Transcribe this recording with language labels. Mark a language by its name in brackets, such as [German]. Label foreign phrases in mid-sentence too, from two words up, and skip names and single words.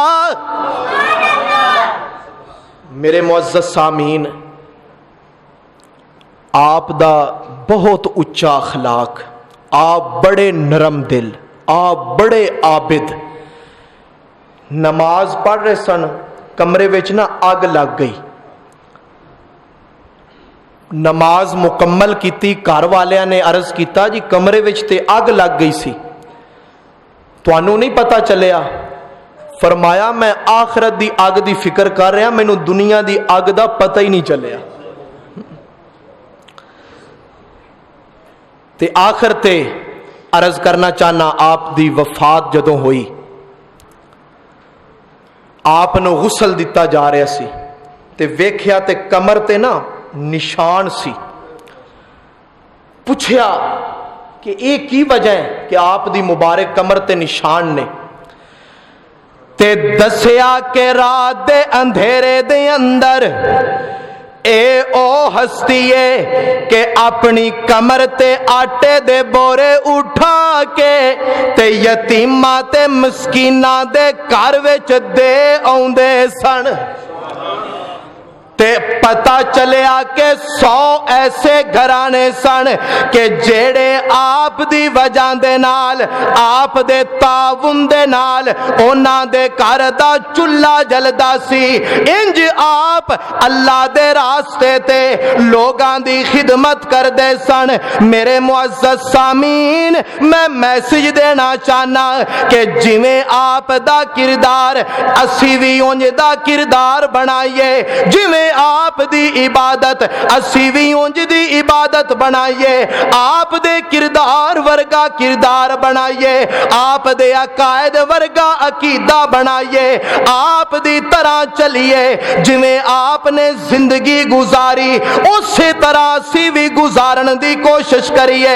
[Punjabi] میرے معزز سامعین, آپ دا بہت اچا اخلاق, آپ بڑے نرم دل, آپ بڑے عابد. نماز پڑھ رہے سن, کمرے وچ نا اگ لگ گئی. نماز مکمل کیتی, گھر والیاں نے عرض کیتا جی کمرے وچ تے اگ لگ گئی سی, تانوں نہیں پتا چلیا؟ فرمایا میں آخرت دی اگ دی فکر کر رہا, مینوں دنیا دی اگ دا پتہ ہی نہیں چلیا. تے آخر تے عرض کرنا چاہنا, آپ دی وفات جدوں ہوئی آپ نو غسل دیتا جا رہا سی تے ویکھیا تے کمر تے نا نشان سی. پوچھیا کہ یہ کی وجہ ہے کہ آپ دی مبارک کمر تے نشان نے؟ تے دسیا کہ رات دے اندھیرے دے اندر اے او ہستی ہے کہ اپنی کمر تے آٹے دے بورے اٹھا کے تے یتیماں تے مسکیناں دے گھر وچ دے آوندے سن. تے پتا چلیا کہ 100 ایسے گھرانے سن کہ جیڑے آپ دی وجہ دے نال, آپ دے تعاون دے نال انہاں دے گھر دا چولہا جلدا سی. انج آپ اللہ دے راستے تے لوگاں دی خدمت کر دے سن. میرے معزز سامعین, میں میسج دینا چاہنا کہ جویں آپ دا کردار اسی وی انج دا کردار بنائیے, جویں آپ دی عبادت اسی وی انج دی عبادت بنائیے, آپ دے کردار ورگا کردار بنائیے, آپ دے عقائد ورگا عقیدہ بنائیے, آپ دی طرح چلیے. جویں آپ نے زندگی گزاری اسی طرح سی بھی گزارن دی کوشش کریے.